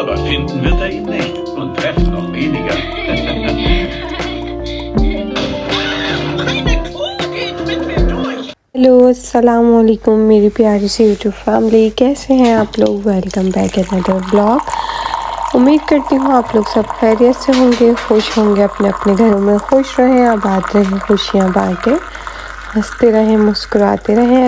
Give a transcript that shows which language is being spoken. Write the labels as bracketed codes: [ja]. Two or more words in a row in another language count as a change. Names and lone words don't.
[de] Finden wird er ihn nicht und treffen noch weniger. [hi] हेलो [ar] السلام عليكم [hi] मेरी प्यारी सी [en] YouTube family, [hi] कैसे हैं आप लोग। [en] welcome back another blog. उम्मीद करती हूँ आप लोग सब खैरियत से होंगे, खुश होंगे, अपने अपने घरों में खुश रहें, आबाद रहें, खुशियाँ बांटें, हंसते रहें, मुस्कुराते रहें।